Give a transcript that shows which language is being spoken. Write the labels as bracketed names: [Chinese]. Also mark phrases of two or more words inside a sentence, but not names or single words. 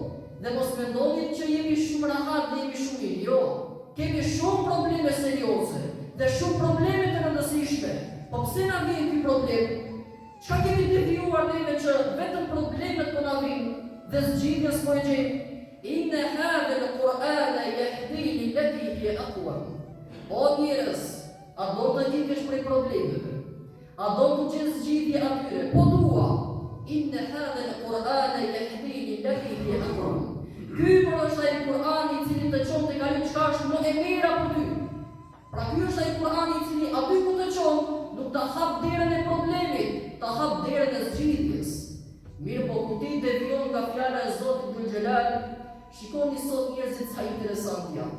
[Albanian] Dhe mos mendoni që jemi shumë rahat dhe jemi shumë mirë. Jo, kemi shumë probleme serioze dhe shumë probleme të rëndësishme. Po pse na vjen ky problem? Çka kemi devijuar neve që vetëm problemet po na vijnë dhe zgjidhjes po e gjejmë? [Arabic] إن هذا القرآن يهدي للتي هي أقوم. [Albanian] O njerëz, a do të ikësh prej problemeve? A do të gjesh zgjidhje atyre? Po dua. [Arabic] إن هذا القرآن يهدي للتي هي أقوم. [Albanian] Ky është ai Kur'ani i cili të çon tek ajo çka është më e mira për ty. Pra ky është ai Kur'ani i cili aty ku të çon nuk ta hap derën e problemit, ta hap derën e zgjidhjes. Mirë po kur ti devijon nga fjala e Zotit Dhul Gjelal, shikoni sot njerëzit sa interesant janë.